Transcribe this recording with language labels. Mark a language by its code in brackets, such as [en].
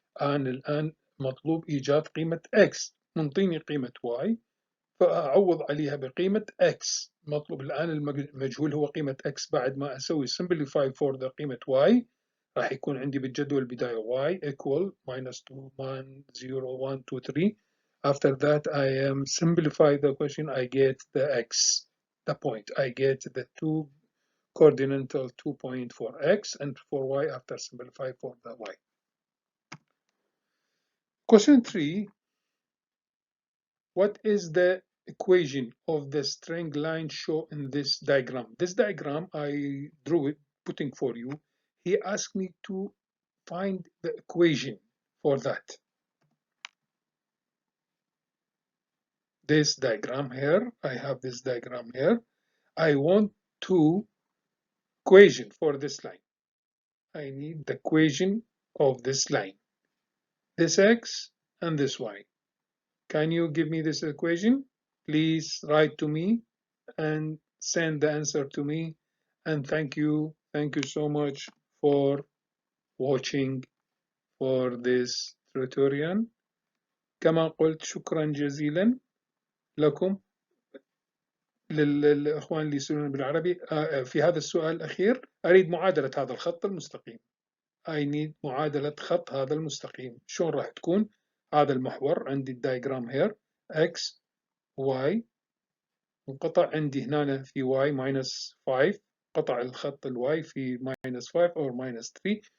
[ar] الآن مطلوب إيجاد قيمة x، منطيني قيمة y، فأعوض عليها بقيمة x. مطلوب الآن المجهول هو قيمة x، بعد ما أسوي [en] simplify for the [ar] قيمة y راح يكون عندي بالجدول البداية y equal minus 2 1 0 1 2 3. [en] After that I am simplify the question, I get the x, the point, I get the two coordinate 2 point for x and for y after simplify for the y. Question 3. What is the equation of the straight line shown in this diagram? This diagram I drew it, putting for you. He asked me to find the equation for that. This diagram here, I have this diagram here. I want two equation for this line. I need the equation of this line, this x and this y. Can you give me this equation? Please write to me and send the answer to me. And thank you so much for watching for this tutorial. [ar] كما قلت شكرا جزيلا لكم للإخوان اللي يسألون بالعربي. في هذا السؤال الأخير أريد معادلة هذا الخط المستقيم. [en] I need [ar] معادلة خط هذا المستقيم. شلون راح تكون؟ هذا المحور عندي الدايجرام هير x y، انقطع عندي هنا في y minus 5، قطع الخط الواي في minus 5 أو minus 3.